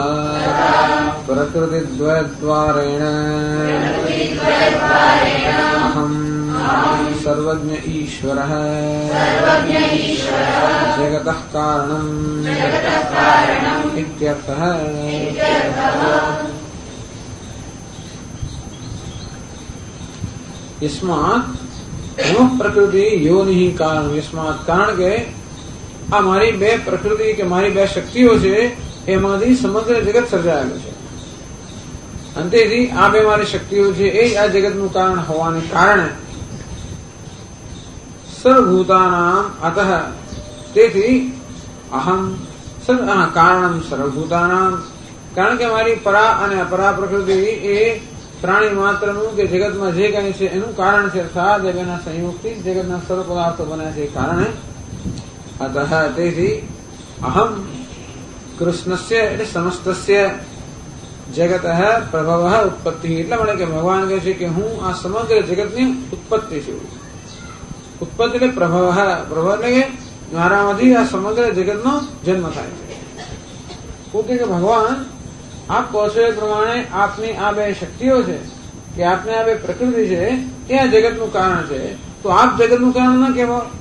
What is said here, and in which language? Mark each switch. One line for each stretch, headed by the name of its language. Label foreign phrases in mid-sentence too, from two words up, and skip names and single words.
Sanskrit: प्रकृतिद्वयद्वारेण अहं सर्वज्ञ ईश्वरः जगतः कारणम् इत्यर्थः। यस्मात् मम प्रकृति योनि कारण, यस्मात् कारण के
Gujarati: અમારી બે પ્રકૃતિ કે મારી બે શક્તિઓ છે એમાંથી સમગ્ર જગત સર્જાયેલું છે. અંતેથી આ બે મારી શક્તિઓ છે એ આ જગતનું કારણ હોવાને કારણે સર્વભૂતાનામ અતઃ તેથી અહમ કારણમ સર્વભૂતાનામ કારણ કે મારી પરા અને અપરા પ્રકૃતિ એ પ્રાણી માત્રનું કે જગતમાં જે કંઈ છે એનું કારણ છે. અર્થાત એ બેના સંયોગથી જગતના સર્વ પદાર્થો બન્યા છે કારણે
Sanskrit: अतः तेथी अहम कृष्णस्य समस्तस्य जगतः प्रभवः उत्पत्ति
Gujarati: એટલે મળે કે ભગવાન કહે છે કે હું આ સમગ્ર જગતની ઉત્પત્તિ છું. ઉત્પત્તિ એટલે પ્રભવ એટલે કે મારામાંથી આ સમગ્ર જગતનો જન્મ થાય છે. પોતે કે ભગવાન આપ કહો છો એ પ્રમાણે આપની આ બે શક્તિઓ છે કે આપને આ બે પ્રકૃતિ છે એ આ જગતનું કારણ છે, તો આપ જગતનું કારણ ન કહેવાય.